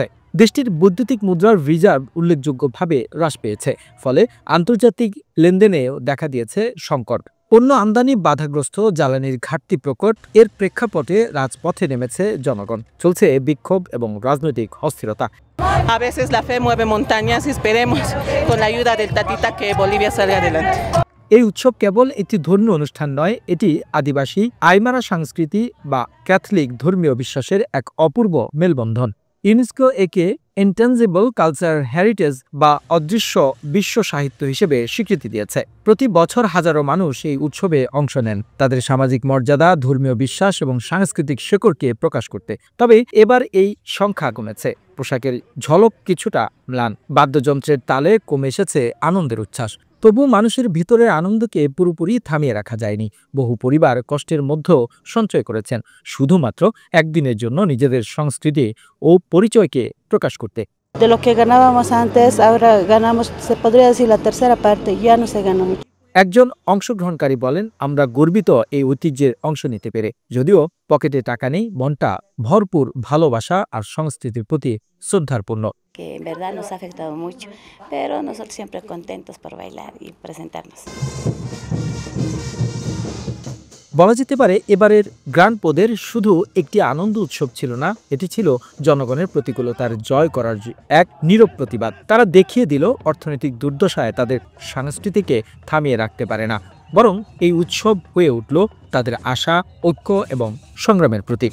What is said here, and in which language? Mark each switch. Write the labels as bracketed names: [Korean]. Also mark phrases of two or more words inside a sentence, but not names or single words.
[Bangla] দেশটির বৈদ্যুতিক মুদ্রার রিজার্ভ উল্লেখযোগ্যভাবে হ্রাস পেয়েছে, ফলে আন্তর্জাতিক লেনদেনেও দেখা দিয়েছে সংকট। পণ্য আমদানি বাধাগ্রস্ত, জ্বালানির ঘাটতি প্রকট, এর প্রেক্ষাপটে রাজপথে নেমেছে জনগণ। চলছে বিক্ষোভ এবং রাজনৈতিক অস্থিরতা। [Spanish] A veces la fe mueve montañas y esperemos con la ayuda del Tatita que Bolivia salga adelante. [Bangla] এই উৎসব কেবল একটি ধর্মীয় অনুষ্ঠান নয়, এটি আদিবাসী, আইমারা সংস্কৃতি বা ক্যাথলিক ধর্মীয় বিশ্বাসের এক অপূর্ব মেলবন্ধন। ইউনেস্কো একে [English] intangible cultural heritage [Bangla] বা অদৃশ্য বিশ্ব সাহিত্য হিসেবে স্বীকৃতি দিয়েছে। প্রতি বছর হাজারো মানুষ এই উৎসবে অংশ নেন, তাদের সামাজিক মর্যাদা, ধর্মীয় বিশ্বাস এবং সাংস্কৃতিক শেকড়কে প্রকাশ করতে। তবে এবার এই সংখ্যা কমেছে, পোশাকের ঝলক কিছুটা ম্লান, বাদ্যযন্ত্রের তালে কমে এসেছে আনন্দের উচ্ছ্বাস। তবু মানুষের ভিতরের আনন্দকে পুরোপুরি থামিয়ে রাখা যায়নি। বহু পরিবার কষ্টের মধ্যেও সঞ্চয় করেছেন শুধুমাত্র একদিনের জন্য নিজেদের সংস্কৃতি ও পরিচয়কে প্রকাশ করতে। [Spanish] De lo que ganábamos antes, ahora ganamos, se podría decir, la tercera parte, ya no se gana mucho. [Bangla] একজন অংশগ্রহণকারী বলেন, আমরা গর্বিত এই ঐতিহ্যের অংশ নিতে পেরে। যদিও পকেটে টাকা নেই, মনটা ভরপুর ভালোবাসা আর সংস্কৃতির প্রতি শ্রদ্ধার্পূর্ণ। [Spanish] Que en verdad nos ha afectado mucho, pero nosotros siempre contentos por bailar y presentarnos. [Bangla] বলা যেতে পারে এবারের গ্রানপোদের শুধু একটি আনন্দ উৎসব ছিল না, এটি ছিল জনগণের প্রতিকূলতার জয় করার এক নীরব প্রতিবাদ। তারা দেখিয়ে দিল অর্থনৈতিক দুর্দশায় তাদের সংস্কৃতিকে থামিয়ে রাখতে পারে না, বরং এই উৎসব হয়ে উঠল তাদের আশা, ঐক্য এবং সংগ্রামের প্রতীক।